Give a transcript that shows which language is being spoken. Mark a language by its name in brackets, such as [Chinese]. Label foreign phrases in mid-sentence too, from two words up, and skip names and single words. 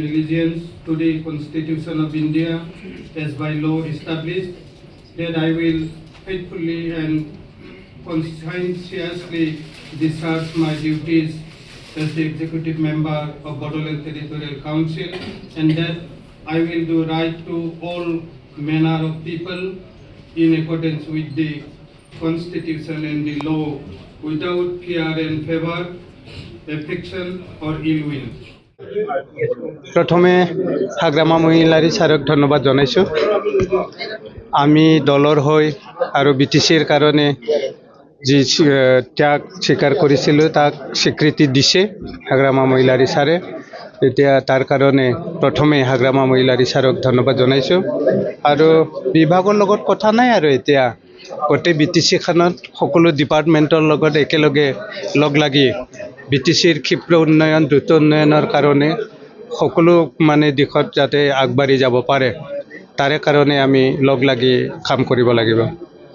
[English] allegiance to the Constitution of India as by law established, that I will faithfully and conscientiously discharge my duties as the executive member of Bodoland Territorial Council, and that I will do right to all manner of people in accordance with the Constitution and the law, without fear and favor, affection or ill will. [Assamese] প্ৰথমে হাগ্ৰামা মহিলাৰী সাৰক ধন্যবাদ জনাইছো আমি দলৰ হৈ আৰু বিটিচিৰ কাৰণে যি ত্যাগ স্বীকাৰ কৰিছিল তাক স্বীকৃতি দিছে হাগ্ৰামা মহিলাৰী সাৰে এতিয়া তাৰ কাৰণে প্ৰথমে হাগ্ৰামা মহিলাৰী সাৰক ধন্যবাদ জনাইছো আৰু বিভাগৰ লগত কথা নাই আৰু এতিয়া গোটেই বিটিচি খানত সকলো ডিপাৰ্টমেণ্টৰ লগত একেলগে লগ লাগি বিটিচিৰ ক্ষিপ্ৰ উন্নয়ন দ্ৰুত উন্নয়নৰ কাৰণে সকলো মানে দিশত যাতে আগবাঢ়ি যাব পাৰে তাৰে কাৰণে আমি লগ লাগি কাম কৰিব লাগিব।